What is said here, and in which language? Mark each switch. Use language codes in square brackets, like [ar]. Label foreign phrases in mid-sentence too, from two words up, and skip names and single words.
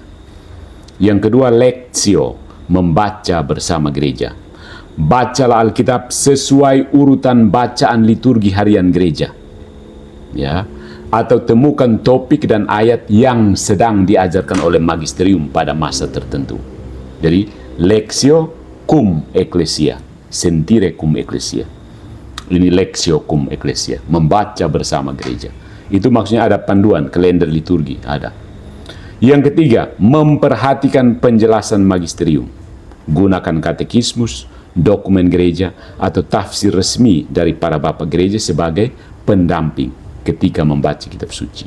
[id] Yang kedua, Lectio, membaca bersama gereja. Bacalah Alkitab sesuai urutan bacaan liturgi harian gereja. Ya, atau temukan topik dan ayat yang sedang diajarkan oleh magisterium pada masa tertentu. Jadi, [la] Lectio cum ecclesia, sentire cum ecclesia. Ini Lectio cum ecclesia, [id] membaca bersama gereja. Itu maksudnya ada panduan, kalender liturgi, ada. Yang ketiga, memperhatikan penjelasan magisterium. Gunakan katekismus, dokumen gereja, atau tafsir resmi dari para bapak gereja sebagai pendamping ketika membaca kitab suci.